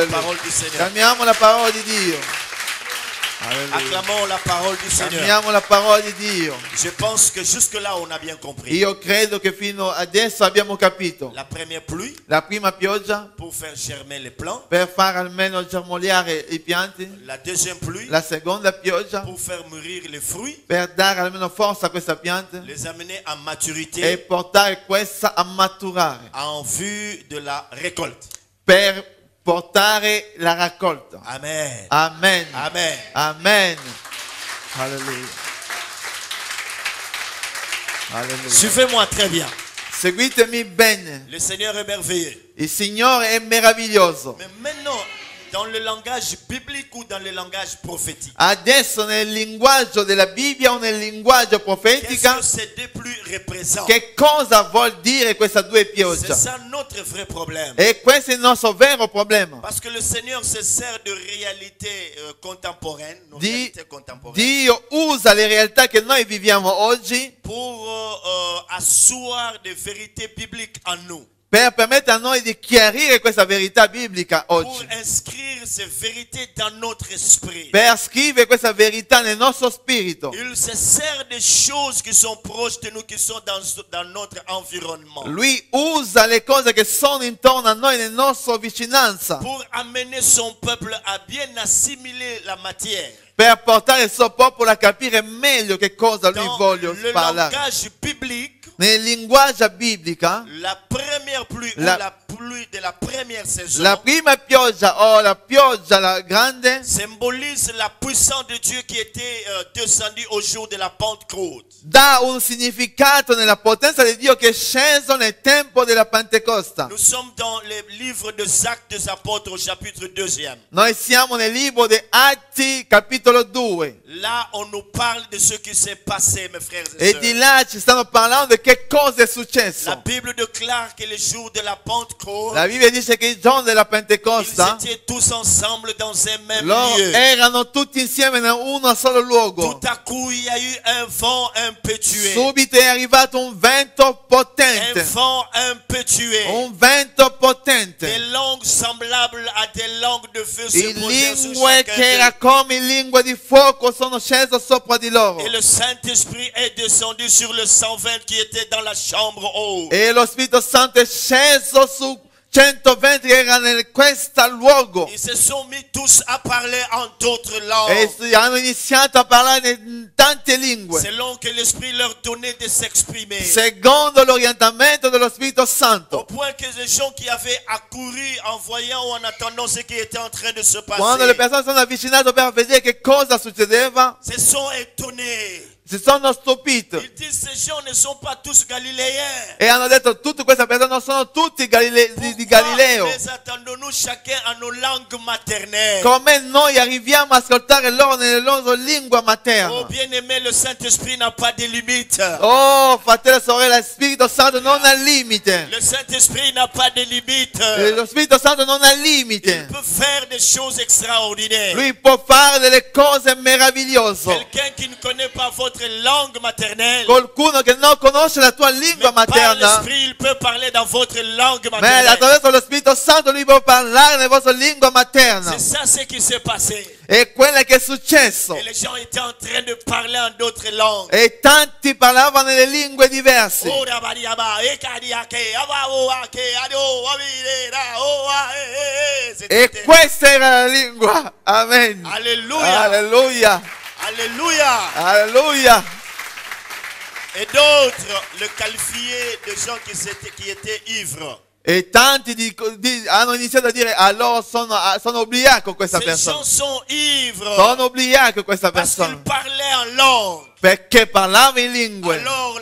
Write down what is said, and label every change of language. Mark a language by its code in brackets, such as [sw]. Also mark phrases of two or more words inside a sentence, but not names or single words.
[fr] Alleluia. parole du Seigneur. [it] Acclamiamo la parola di Dio. [fr] Alleluia. Acclamons la parole du Seigneur. [it] Acclamiamo la parola di Dio. [fr] Je pense que jusque-là, on a bien compris. [it] Io credo che fino adesso abbiamo capito. [fr] La première pluie, [it] La prima pioggia [fr] pour faire germer les plants. [it] per far almeno germogliare i pianti. [fr] La deuxième pluie, [it] La seconda pioggia [fr] pour faire mûrir les fruits. [it] per dare almeno forza a questa pianta [fr] Les amener à [it] e [fr] maturité [it] portare questa a maturare. [fr] en vue de la récolte. [it] Per portare la raccolta. Amen. Amen. Amen. Amen. Alleluia. Alleluia. [fr] Suivez-moi très bien. [it] Seguitemi bene. [fr] Le Seigneur est merveilleux. [it] Il Signore è meraviglioso. [fr] Mais maintenant, dans le langage biblique ou dans le langage prophétique, [it] Adesso nel linguaggio della Bibbia o nel linguaggio [fr] qu'est-ce [it] profetico, [fr] que ces deux pluies représentent? [it] che cosa vuol dire queste due [fr] C'est [it] piogge? [fr] ça notre vrai problème. [it] E questo è il nostro vero problema. [fr] Parce que le Seigneur se sert de réalités contemporaines, nos [it] Di- [fr] réalités contemporaines, [it] Dio usa le realtà che noi viviamo oggi [fr] pour asseoir des vérités bibliques en nous, [it] per permettere a noi di chiarire questa verità biblica [fr] pour [it] oggi, [fr] inscrire ces vérités dans notre esprit. [it] per scrivere questa verità nel nostro spirito. [fr] Il se sert des choses qui sont proches de nous, qui sont dans notre environnement, [it] Lui usa le cose che sono intorno a noi, nella nostra vicinanza, [fr] pour amener son peuple à bien assimiler la matière. [it] per portare il suo popolo a capire meglio che cosa lui [fr] Dans [it] vuole [fr] le [it] parlare. [fr] langage biblique, [it] Nel linguaggio biblico, [fr] la première pluie ou [it] La- [fr] la pluie de la première saison [it] la prima pioggia o la pioggia la grande [fr] symbolise la puissance de Dieu qui était descendue au jour de la Pentecôte. [it] dà un significato nella potenza di Dio che è sceso nel tempo della Pentecoste. [fr] Nous sommes dans le livre des Actes des Apôtres au chapitre 2. [it] Noi siamo nel libro di Atti, capitolo 2. [fr] Là, on nous parle de ce qui s'est passé, mes frères et [it] E [fr] sœurs. [it] di là ci stanno parlando di che cosa è [fr] La [it] successo. [fr] Bible déclare que le jour de la Pentecôte, [it] La Bibbia dice che il giorno della [fr] ils [it] Pentecoste [fr] étaient tous ensemble dans un même [it] loro [fr] lieu. [it] erano tutti insieme in uno solo luogo. [fr] Tout à coup, il y a eu un vent impétueux. [it] Subito è arrivato un vento [fr] Un [it] potente. [fr] vent impétueux. [it] Un vento [fr] Des [it] potente. [fr] langues semblables à des langues de feu se [it] I [fr] posaient sur [it] lingue [fr] chacun [it] che era [fr] d'eux. [it] come lingue di fuoco sono scese sopra di loro. [fr] Et le Saint-Esprit est descendu sur le 120 qui était dans la chambre haute. [it] E lo Spirito Santo è sceso su 120 che erano in questo luogo. [fr] Ils se sont mis tous à parler en d'autres [it] E [fr] langues, [it] hanno iniziato a parlare in tante lingue. [fr] selon que l'Esprit leur donnait de s'exprimer. [it] Secondo l'orientamento dello Spirito [fr] Au [it] Santo. [fr] point que les gens qui avaient accouru en voyant ou en attendant ce qui était en train de se [it] Quando le [fr] passer [it] persone sono avvicinate per vedere che cosa succedeva, [fr] se sont étonnés. [it] si sono stupite. [fr] Ils disent ces gens ne sont pas tous galiléens. [it] E hanno detto tutte queste persone non sono tutti di Galileo. [fr] Pourquoi les attendons-nous chacun à nos langues maternelles? [it] Come noi arriviamo a ascoltare loro nelle loro lingua [fr] Oh [it] materna. [fr] bien-aimé, le Saint-Esprit n'a pas de limite. [it] Oh, fratello e sorella, il Spirito Santo non ha limite. [fr] Le Saint-Esprit n'a pas de limite. [it] Lo Spirito Santo non ha [fr] Il [it] limite. [fr] peut faire des choses extraordinaires. [it] Lui può fare delle cose meravigliose. [fr] Quelqu'un qui ne connaît pas votre langue maternelle, [it] Qualcuno che non conosce la tua lingua [fr] mais par [it] materna, [fr] l'Esprit, il peut parler dans votre langue [it] ma [fr] maternelle. [it] attraverso lo Spirito Santo lui può parlare nella vostra lingua materna. [fr] C'est ça ce qui s'est passé. [it] È quello che è successo. [fr] Et les gens étaient en train de parler en d'autres langues. [it] E tanti parlavano nelle lingue diverse. Oh, rabariaba, ekadiake, abaoake, ado, abirera, oh, ah, E [fr] c'était- [it] questa era la lingua. Amen. [fr] Alléluia. [it] Alleluia. [fr] Alléluia. [it] Alleluia. [fr] Et d'autres le qualifiaient de gens qui étaient ivres. [it] E tanti hanno iniziato a dire allora sono ubriaco questa [fr] Ces [it] persona. [fr] gens sont ivres [it] Sono ubriaco questa [fr] parce qu'ils [it] persona. [fr] parlaient en langue. [it] Perché parlava in lingue.